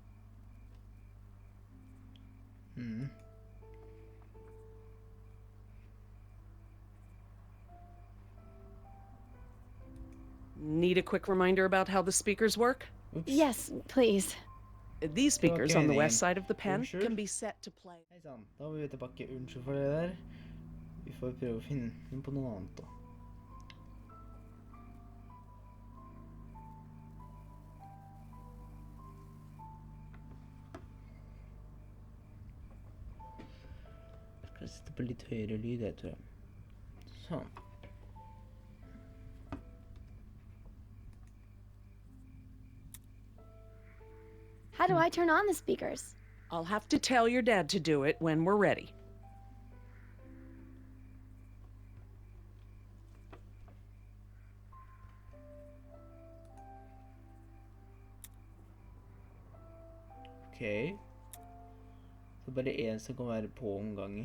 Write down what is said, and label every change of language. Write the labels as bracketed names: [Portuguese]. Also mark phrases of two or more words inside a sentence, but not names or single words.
[English] Need a quick reminder about how the speakers work? Yes, please. These speakers on the west side of the pen [Norwegian] Unnskyld? [English] can be set to play. [Norwegian] Hei sann, da var vi tilbake. Unnskyld for det der. Vi får prøve å finne på noe annet da. Skal sette på litt høyere lyd, jeg tror jeg. Sånn. [English] How do I turn on the speakers? I'll have to tell your dad to do it when we're ready. Ok. [Norwegian] Så bare en som kan være på om gangen.